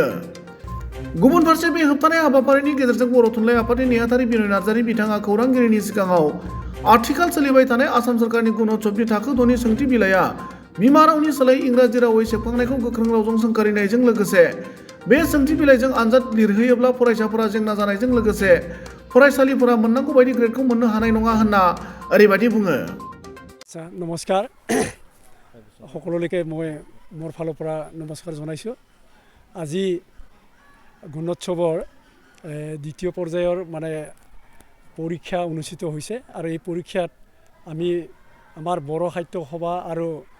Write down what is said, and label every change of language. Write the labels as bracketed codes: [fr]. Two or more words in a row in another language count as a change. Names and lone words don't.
[brx] गुबुन फारसे बे होबथानाय हाबाफारिनि गेजेरजों बर' थुनलाइ आफादनि नेहाथारि बिनय नार्जारि बिथाङा खौरांगिरिनि सिगाङाव आथिखाल सोलिबाय थानाय आसाम सोरखारनि गुणोत्सवनि थाखो 2नि सोंथि बिलाइया बिमा रावनि सोलायै इंराजि रावै सेबखांनायखौ गोख्रों रावजों सोंखारिनायजों लोगोसे बे सोंथि बिलाइजों आनजाद लिरहोयोब्ला फरायसाफोरा जेंना जानायजों लोगोसे फरायसालिफोरा मोननांगौ बायदि ग्रेडखौ मोननो हानाय नङा होनना ओरैबायदि बुङो। [as] नमस्कार সকলোলৈকে মই মোৰ ফালৰ পৰা নমস্কাৰ জনাইছোঁ। আজি গুণোৎসৱৰ দ্বিতীয় পৰ্যায়ৰ পৰীক্ষা অনুষ্ঠিত হৈছে আৰু এই পৰীক্ষাত আমি আমাৰ বড় সাহিত্য সভা আৰু